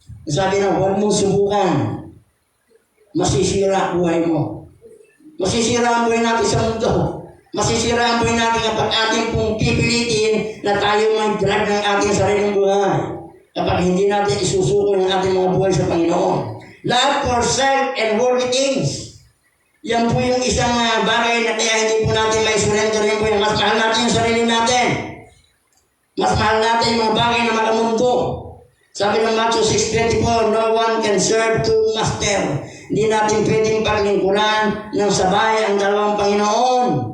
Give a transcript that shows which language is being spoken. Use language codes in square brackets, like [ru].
[tl] Sabi na, huwag mong subukan. Masisira ang buhay mo. Masisira ang buhay natin sa mundo. Masisira ang buhay natin kapag ating pong pipilitin na tayo mag-drag ng ating sariling buhay. Kapag hindi natin isusuko ng ating mga buhay sa Panginoon. [en] Love for self and worldly things. [tl] Yan po yung isang bagay na kaya hindi po natin may surrender yung buhay. Mas mahal natin yung sarili natin. Mas mahal natin yung mga bagay na makamundo. Sabi ng [en] Matthew 6:24, no one can serve two master. [tl] Hindi natin pwedeng paglingkuran ng sabay ang dalawang Panginoon.